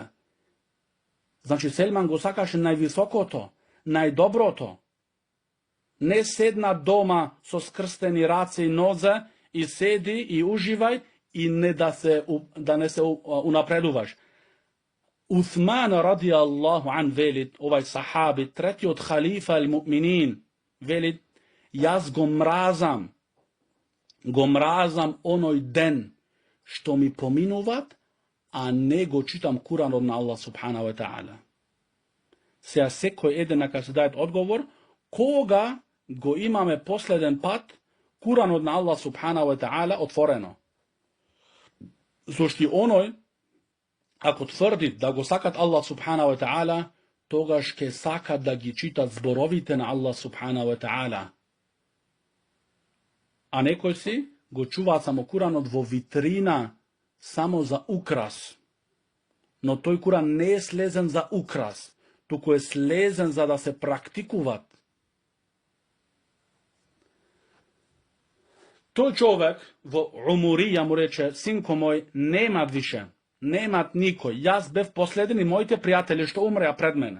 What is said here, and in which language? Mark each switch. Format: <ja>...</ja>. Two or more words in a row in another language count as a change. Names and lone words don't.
<mk>Значи Селман го сакаше највисокото, најдоброто. Не седна дома со скрстени раце и нозе и седи и уживај и да не се унапредуваш. Усман</mk> <ar>رضي الله عنه</ar> <mk>велит, овај сахаби, третиот</mk> <ar>خليفة المؤمنين,</ar> <mk>велит, јас го мразам оној ден што ми поминуват, а не го читам Куранот на Аллах</mk> <ar>سبحانه وتعالى.</ar> <mk>Сега секој еден нека се даде одговор, кога го имаме последен пат Куранот на Аллах</mk> <ar>سبحانه وتعالى</ar> <mk>отворено. Зошто оној, ако тврди да го сакат Аллах</mk> <ar>سبحانه وتعالى,</ar> <mk>тогаш ќе сакат да ги читат зборовите на Аллах</mk> <ar>سبحانه وتعالى.</ar> <mk>А некој си го чуваат само Куранот во витрина, само за украс. Но тој Куран не е слезен за украс, туку е слезен за да се практикуват. Тој човек во Умурија му рече, синко мој, немат више, немат никој, јас бев последен и моите пријатели што умреа пред мене.</mk>